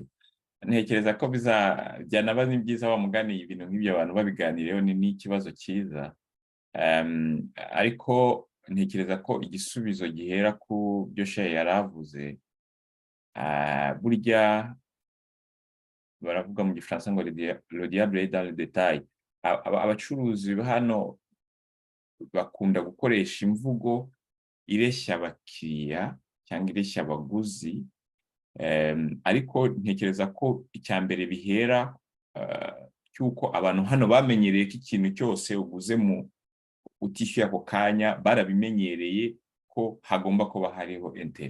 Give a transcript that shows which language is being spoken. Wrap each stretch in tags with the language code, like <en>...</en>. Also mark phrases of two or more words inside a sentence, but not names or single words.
<rw>Ntekereza ko byanaba ni byiza wa mugani ibintu nk'ibyo abantu babiganireho, ni ikibazo cyiza. Ariko ntekereza ko igisubizo gihera ku byo Sheikh yaravuze. Burya baravuga mu Gifaransa ngo</rw> <fr>le diable est dans le détail.</fr> <rw>Abacuruzi hano bakunda gukoresha imvugo ireshya abakiriya cyangwa ireshya abaguzi, ariko ntekereza ko icya mbere bihera cyuko abantu hano bamenyereye ko ikintu cyose uguze utishyuye ako kanya, barabimenyereye ko hagomba kuba hariho intere.</rw>